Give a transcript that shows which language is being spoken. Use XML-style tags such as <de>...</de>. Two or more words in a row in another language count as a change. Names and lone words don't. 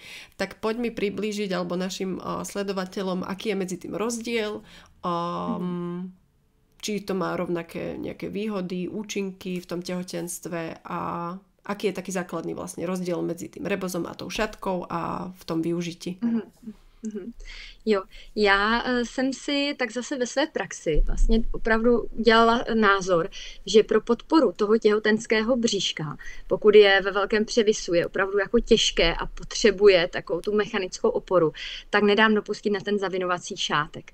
<sk>Tak poď mi priblížiť, alebo našim sledovateľom, aký je medzi tým rozdiel, či to má rovnaké nejaké výhody, účinky v tom tehotenstve a aký je taký základný vlastne rozdiel medzi tým rebozom a tou šatkou a v tom využití.</sk> <cs>Jo, já jsem si tak zase ve své praxi vlastně opravdu dělala názor, že pro podporu toho těhotenského bříška, pokud je ve velkém převisu, je opravdu jako těžké a potřebuje takovou tu mechanickou oporu, tak nedám dopustit na ten zavinovací šátek.</cs>